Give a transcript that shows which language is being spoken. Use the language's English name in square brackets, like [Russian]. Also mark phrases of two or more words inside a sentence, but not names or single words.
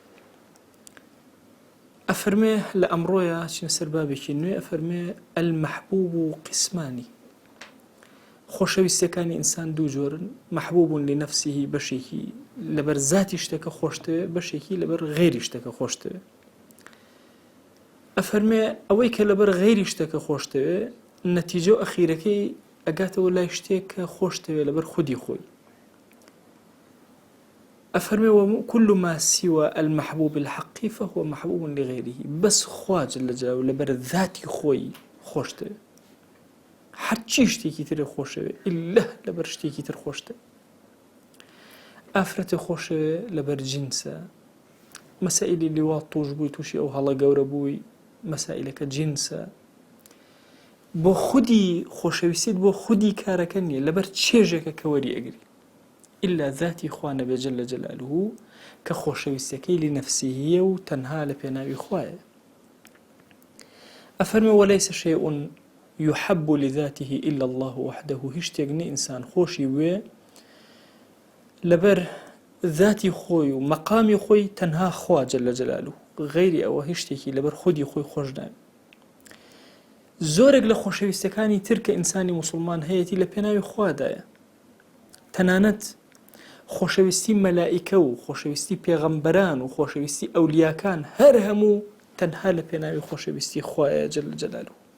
[Central Kurdish] ئەفەرمێ لە ئەمڕۆیە چین سەر بابێکی نوێ، ئەفەرمێ [Arabic] المەحبوب قسمانی، [Central Kurdish] خۆشەویستیەکانی ئینسان دوو جۆرن، [Arabic] مەحبوبون لنەفسیه [Central Kurdish] بەشێکی لەبەر زاتی شتەکە خۆشتەوێ، بەشێکی لەبەر غێری شتەکە خۆشتەوێ. ئەفەرمێ ئەوەی کە لەبەر غێری شتەکە خۆشتەوێ نەتیجە و ئەخیرەکەی ئەگاتەوە لای شتێک کە خۆشتەوێ لەبەر خودی خۆی. [Arabic] ئەفەرمێ وكل ما سوى المحبوب الحقي فهو محبوب لغيره، [Central Kurdish] بەس خوا [Arabic] جەلە جەلالوه [Central Kurdish] لەبەر ذاتی خۆی خۆشتەوێ، هەرچی شتێکی ترە خۆشەوێ ئیلا لەبەر شتێکی تر خۆشتە. ئافرەتێ خۆشەوێ لەبەر جینسە، مەسائلی لیواط توش بووی، تووشی ئەو هەڵە گەورە بووی، مەسائلەکە جینسە. بۆ خودی خۆشەویستیت بۆ خودی کارەکە نییە، لەبەر چێژێکە کە وەری ئەگری، ئیلا ذاتی خوا نەبێ [Arabic] جەلە جەلالوه [Central Kurdish] کە خۆشەویستەکەی لنەفسیهیە و تەنها لە پێناوی خوایە. [Arabic] ئەفەرمێ وەلەیسە شەیء يحب لذاته إلا الله وحده، [Central Kurdish] هیچ شتێک نییە ئینسان خۆشی وێ لەبەر ذاتی خۆی و مەقامی خۆی تەنها خوا [Arabic] جەلە جەلالوه، [Central Kurdish] غەیری ئەوە هیچ شتێکی لەبەر خودی خۆی خۆش ناوێ. زۆرێک لە خۆشەویستەکانی تر کە ئینسانی موسڵمان هەیەی لە پێناوی خوادایە، تەنانەت خۆشەویستی مەلائیکە و خۆشەویستی پێغەمبەران و خۆشەویستی ئەولیاکان هەر هەموو تەنها لە پێناوی خۆشەویستی خوایە [Arabic] جەلە جەلالوه.